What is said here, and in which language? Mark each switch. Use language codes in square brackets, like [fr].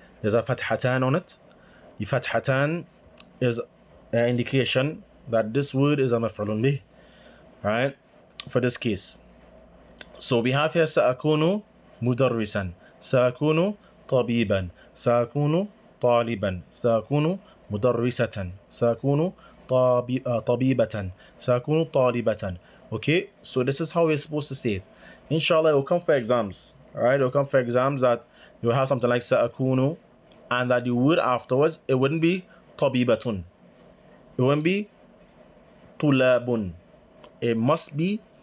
[en] There's a fathatan on it. The fathatan is an indication that this word is a maf'ulun bih, right? For this case. So we have here [ar] sa'akunu mudarrisan, sa'akunu طبيبا, سأكون طالبا, سأكون مدرسة, سأكون طبيبة, سأكون طالبة. [en] Okay, so this is how we're supposed to say it. Inshallah, it will come for exams. Alright, it will come for exams that you will have something like سأكون, and that the word afterwards, it wouldn't be طبيبة. It wouldn't be طلاب. It must be